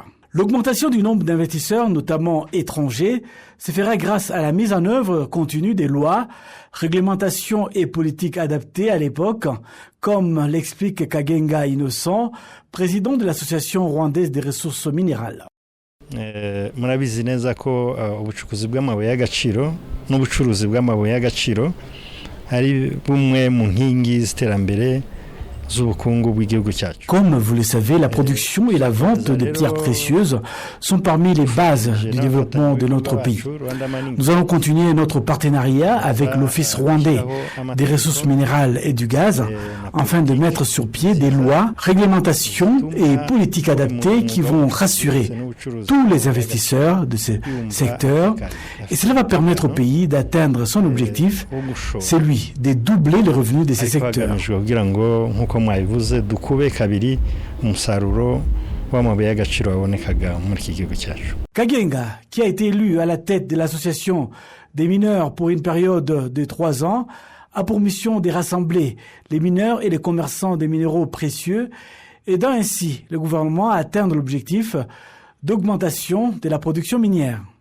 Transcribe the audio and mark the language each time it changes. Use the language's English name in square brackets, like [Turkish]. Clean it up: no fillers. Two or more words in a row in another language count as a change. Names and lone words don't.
[French] L'augmentation du nombre d'investisseurs, notamment étrangers, se fera grâce à la mise en œuvre continue des lois, réglementations et politiques adaptées à l'époque, comme l'explique Kagenga Innocent, président de l'Association rwandaise des ressources minérales. [Kinyarwanda] Murabizi neza ko ubucukuzi bw'amabuye y'agaciro n'ubucuruzi bw'amabuye y'agaciro ari bumwe mu nkingi z'iterambere. [French] Comme vous le savez, la production et la vente de pierres précieuses sont parmi les bases du développement de notre pays. Nous allons continuer notre partenariat avec l'Office rwandais des ressources minérales et du gaz afin de mettre sur pied des lois, réglementations et politiques adaptées qui vont rassurer tous les investisseurs de ce secteur et cela va permettre au pays d'atteindre son objectif, celui de doubler le revenu de ces secteurs. [Kinyarwanda] mwabivuze dukube kabiri umusaruro w'amabuye y'agaciro wabonekaga muri iki gihugu cyacu. [French] Kagenga, qui a été élu à la tête de l'association des mineurs pour une période de 3 ans, a pour mission de rassembler les mineurs et les commerçants des minéraux précieux, aidant ainsi le gouvernement à atteindre l'objectif d'augmentation de la production minière.